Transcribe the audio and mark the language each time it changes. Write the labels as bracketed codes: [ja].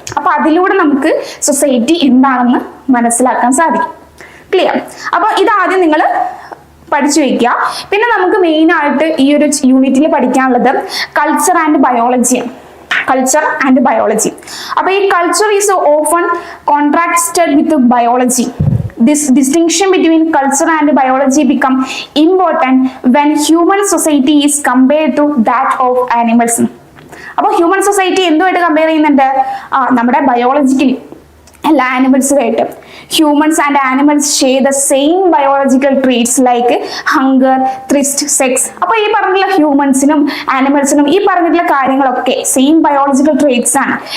[ml] അപ്പൊ അതിലൂടെ നമുക്ക് സൊസൈറ്റി എന്താണെന്ന് മനസ്സിലാക്കാൻ സാധിക്കും. ക്ലിയർ? അപ്പൊ ഇതാദ്യം നിങ്ങൾ പഠിച്ചു വെക്കുക. പിന്നെ നമുക്ക് മെയിൻ ആയിട്ട് ഈ ഒരു യൂണിറ്റിൽ പഠിക്കാനുള്ളത് culture and ബയോളജിയാണ്. [en] Culture and biology. [ml] അപ്പൊ ഈ [en] Culture is often contracted with biology. This distinction between culture and biology become important when human society is compared to that of animals. [ml] അപ്പോൾ ഹ്യൂമൻ സൊസൈറ്റി എന്തുമായിട്ട് കമ്പയർ ചെയ്യുന്നുണ്ട്? നമ്മുടെ biologically എല്ലാ ആനിമൽസുമായിട്ട്. [en] Humans and animals share the same biological treats like hunger, thirst, sex. [ml] അപ്പൊ ഈ പറഞ്ഞിട്ടുള്ള ഹ്യൂമൻസിനും ആനിമൽസിനും ഈ പറഞ്ഞിട്ടുള്ള കാര്യങ്ങളൊക്കെ സെയിം ബയോളജിക്കൽ ട്രീറ്റ്സ് ആണ്.